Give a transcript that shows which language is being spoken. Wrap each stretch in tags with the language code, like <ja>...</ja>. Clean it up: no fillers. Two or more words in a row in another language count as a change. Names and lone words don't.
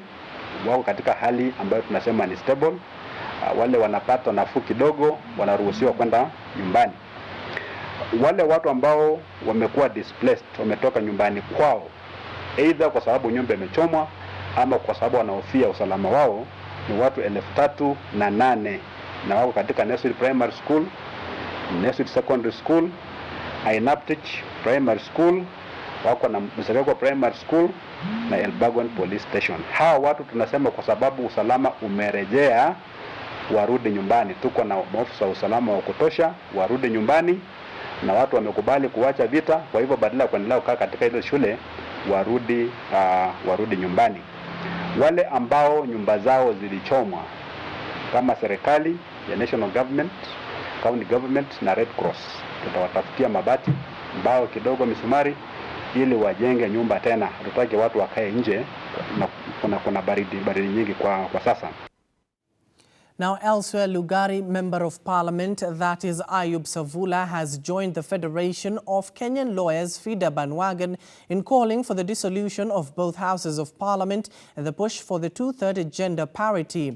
<sw>Wako katika hali ambayo tunasema ni stable. Wale wanapata nafuu kidogo wanaruhusiwa kwenda nyumbani. Wale watu ambao wamekuwa displaced, wametoka nyumbani kwao, either kwa sababu nyumba imechomwa ama kwa sababu wanahofia usalama wao, ni watu 3,008 na wako katika Nursery Primary School, Nursery Secondary School, Ainaptich Primary School, wako na Msegeko Primary School na Elbagon Police Station. Hawa watu tunasema kwa sababu usalama umerejea, warudi nyumbani. Tuko na maafisa wa usalama wa kutosha, warudi nyumbani, na watu wamekubali kuacha vita. Kwa hivyo badala ya kuendelea kukaa katika ile shule, warudi nyumbani. Wale ambao nyumba zao zilichomwa, kama serikali ya</sw> <en>national government, county government</en> <sw>na Red Cross, tutawatafutia mabati, mbao kidogo, misumari, ili wajenge nyumba tena. Tutaki watu wakae nje na kuna baridi nyingi kwa sasa.</sw> <en>Now elsewhere, Lugari Member of Parliament, that is Ayub Savula, has joined the Federation of Kenyan Lawyers, FIDA bandwagon, in calling for the dissolution of both houses of Parliament and the push for the two-third gender parity.</en>